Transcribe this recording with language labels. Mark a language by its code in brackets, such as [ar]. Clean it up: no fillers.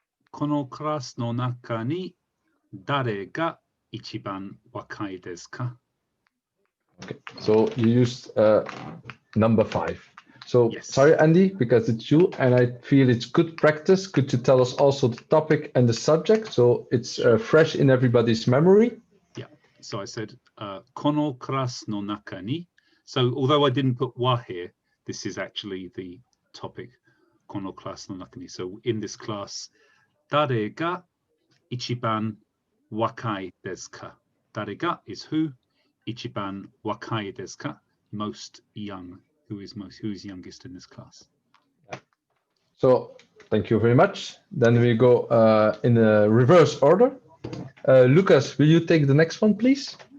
[ja] このクラスの中に誰が一番若いですか? [en] Okay, so you used number 5. So Yes. sorry, Andy, because it's you, and I feel it's good practice. Good to tell us also the topic and the subject, so it's fresh in everybody's memory. Yeah. So I said [ja] このクラスの中に. [en] So although I didn't put wa here, this is actually the topic. [ja] このクラスの中に. [en] So in this class, [ja] 誰が一番若いですか? 誰が [en] is who, [ja] 一番若いですか? [en] Most young. Who is youngest in this class? So thank you very much. Then we go in a reverse order. Lucas, will you take the next one, please?